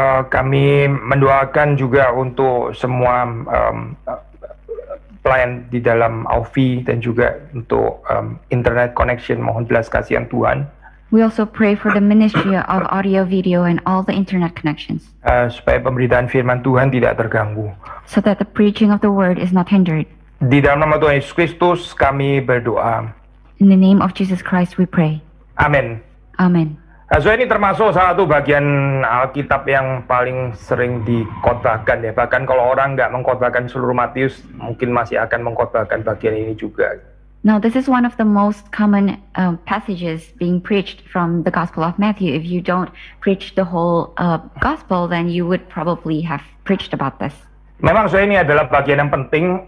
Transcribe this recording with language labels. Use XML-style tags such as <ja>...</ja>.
<id>Kami mendoakan juga untuk semua pelayan di dalam AUFI dan juga untuk internet connection, mohon belas kasihan Tuhan.</id> <en>We also pray for the ministry of audio, video, and all the internet connections.</en> <id>Supaya pemberitaan firman Tuhan tidak terganggu.</id> <en>So that the preaching of the word is not hindered.</en> <id>Di dalam nama Tuhan Yesus Kristus kami berdoa.</id> <en>In the name of Jesus Christ we pray.</en> <id>Amin.</id> <en>Amen.</en> <id>So ini termasuk salah satu bagian Alkitab yang paling sering dikhotbahkan ya. Bahkan kalau orang nggak mengkhotbahkan seluruh Matius, mungkin masih akan mengkhotbahkan bagian ini juga.</id> <en>Now, this is one of the most common passages being preached from the Gospel of Matthew. If you don't preach the whole Gospel, then you would probably have preached about this.</en> <id>Memang so ini adalah bagian yang penting.</id>